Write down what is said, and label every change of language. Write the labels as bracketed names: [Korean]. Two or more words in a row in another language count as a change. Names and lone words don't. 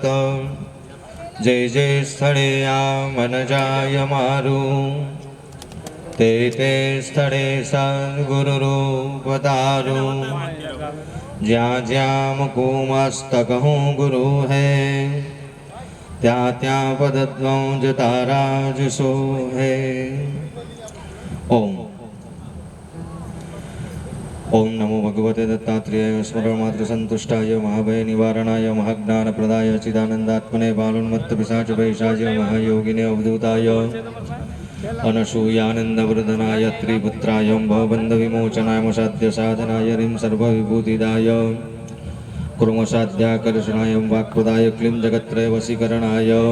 [Gujarati] જે જે સ્થળે આ મન જાય મારું તે તે સ્થળે સદગુરુ રૂપ તારું. જ્યાં જ્યાં મૂકું મસ્તક હું ગુરુ હે ત્યાં ત્યાં પદધ્વજ તારા જ સોહે. [Sanskrit] ઓમ ओम नमो भगवते दत्तात्रेयाय स्मरणमात्र संतुष्टाय महाभय निवारणाय महाज्ञान प्रदाय चिदानंदात्मने बालोन्मत्त पिशाच वैशाच महायोगिने अवधूताय अनसूयानंद वृदनाय त्रिपुत्राय भवबंध विमोचनाय मसाध्य साधनाय ह्रीं सर्वविभूतिदाय कुर्मसाध्याकर्षणाय वाक्पदाय क्लीं जगत्त्रय वशीकरणाय